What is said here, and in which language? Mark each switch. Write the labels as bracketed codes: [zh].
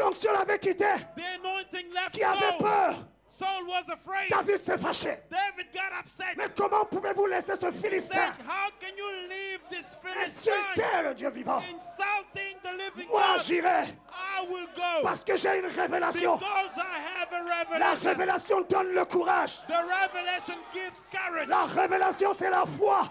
[fr] l'onction l'avait quitté, [en] The anointing left [fr] qui avait [en] Saul. [fr] peur. [en] Saul was afraid. [fr] David s'est fâché. [en] David got upset. [fr] Mais comment pouvez-vous laisser ce [en] Said, [fr] Philistin [en] how can you leave this Philistine [fr] insulter le Dieu vivant? [en] insulting the living [fr] Moi, [en] God? [fr] j'irai [en] I will go [fr] parce que j'ai une révélation. [en] because I have a [fr] La [en] revelation. [fr] révélation donne le courage. [en] The revelation gives courage. [fr] La révélation, c'est la foi.